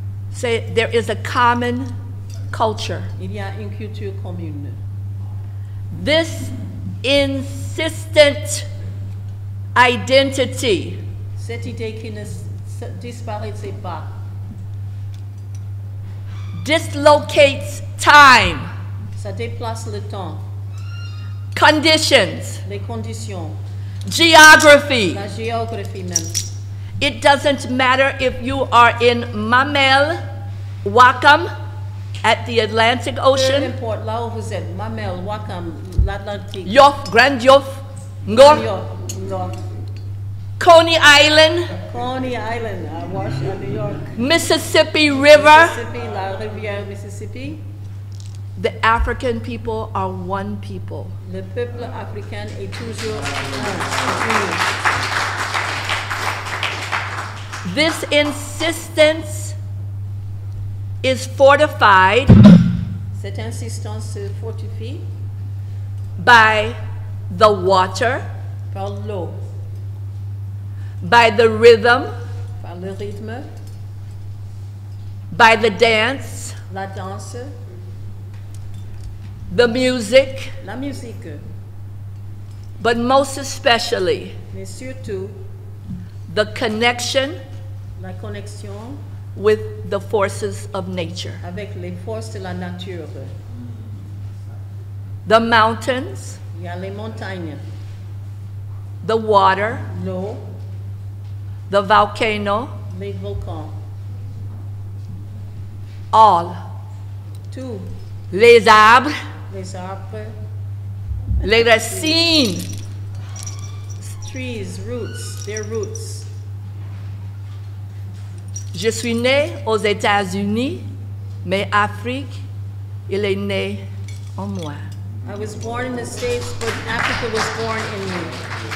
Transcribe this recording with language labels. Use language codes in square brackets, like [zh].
[en] say there is a common culture. [fr] Il y a une culture commune. [en] This insistent identity [fr] Cette idée qui ne disparaissait pas [en] dislocates time, [fr] ça déplace le temps, [en] conditions, [fr] les conditions, [en] geography. [fr] la géographie même. [en] It doesn't matter if you are in Mamel, Wakam, at the Atlantic [fr] Peu [en] Ocean, [fr] importe là où vous êtes, Mamel, Wakam, l'Atlantique, [en] Yoff, Grand Yoff, New Ngor, York, Coney Island, [fr] Coney Island, à Washington, New York, [en] Mississippi River. [fr] Mississippi, la rivière Mississippi. [en] The African people are one people. [fr] Le peuple africain est toujours un. [en] This insistence is fortified [fr] Cette insistance se fortifie [en] by the water, [fr] par l'eau, [en] by the rhythm, [fr] par le rythme, [en] by the dance, [fr] la danse, [en] the music, [fr] la musique, [en] but most especially [fr] mais surtout [en] the connection [fr] la connexion [en] with the forces of nature. [fr] avec les forces de la nature. [en] The mountains, [fr] Il y a les montagnes, [en] the water, [fr] l'eau, [en] the volcano, [fr] les volcans, [en] all. [fr] tout, Les arbres, les arbres, les racines, [en] trees, roots, their roots. [fr] Je suis né aux États-Unis, mais Afrique, il est né en moi. [en] I was born in the States, but Africa was born in me.